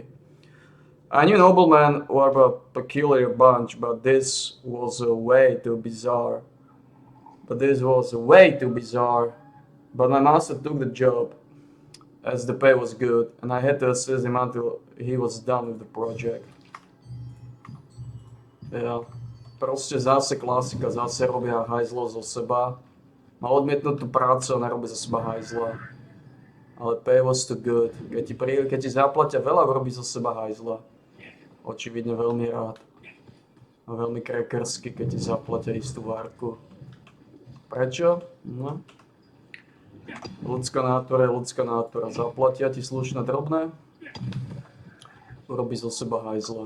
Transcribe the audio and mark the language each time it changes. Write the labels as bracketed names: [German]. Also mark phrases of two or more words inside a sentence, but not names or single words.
[English] I knew noblemen were a peculiar bunch, but this was way too bizarre. But my master took the job, as the pay was good, and I had to assist him until he was done with the project. [Slovak] Ja, proste zase klasika, zase robia hajzlo zo seba. Má odmietnutú prácu a nerobí zo seba hajzla. [English] Ale pay was too good. [Slovak] Keď ti zaplatia veľa, robí zo seba hajzla. Očividne veľmi rád. A veľmi krekersky, keď ti zaplatia istú várku. Prečo? No. Ľudská nátura je ľudská nátura. Zaplatia ti slušné drobné, urobí zo seba hajzla.